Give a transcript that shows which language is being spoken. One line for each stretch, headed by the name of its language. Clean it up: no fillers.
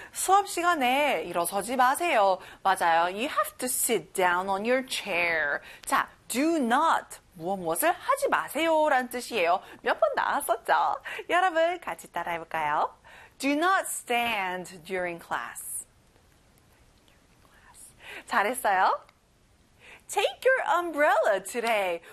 Korean: 수업 시간에 일어서지 마세요. 맞아요.
English: You have to sit down on your chair. 자, do not.
Korean: 무엇을 하지 마세요 라는 뜻이에요. 몇 번 나왔었죠? 여러분 같이 따라해 볼까요?
English: Do not stand during class.
Korean: 잘했어요?
English: Take your umbrella today.